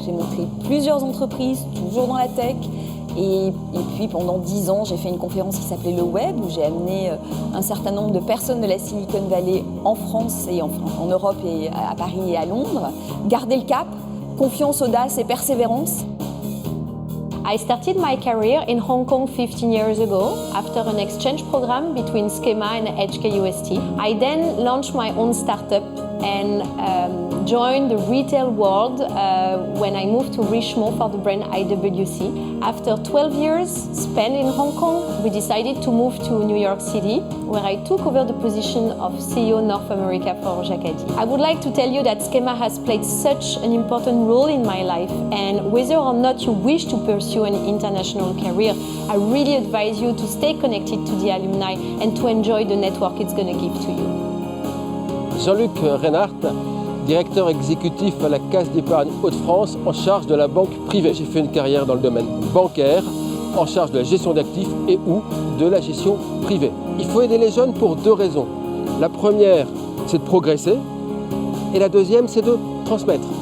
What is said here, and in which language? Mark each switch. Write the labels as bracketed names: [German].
[French] J'ai monté plusieurs entreprises, toujours dans la tech. Et puis pendant 10 ans, j'ai fait une conférence qui s'appelait Le Web, où j'ai amené un certain nombre de personnes de la Silicon Valley en France et en Europe et à Paris et à Londres. Garder le cap, confiance, audace et persévérance. [English] I started my career in Hong Kong 15 years ago after an exchange program between Schema and HKUST. I then launched my own startup and joined the retail world when I moved to Richemont for the brand IWC. After 12 years spent in Hong Kong, we decided to move to New York City, where I took over the position of CEO North America for Jacadi. I would like to tell you that Schema has played such an important role in my life, and whether or not you wish to pursue an international career, I really advise you to stay connected to the alumni and to enjoy the network it's going to give to you. [French] Jean-Luc Reinhardt, directeur exécutif à la Caisse d'épargne Hauts-de-France en charge de la banque privée. J'ai fait une carrière dans le domaine bancaire, en charge de la gestion d'actifs et ou de la gestion privée. Il faut aider les jeunes pour 2 raisons. La première, c'est de progresser, et la deuxième, c'est de transmettre.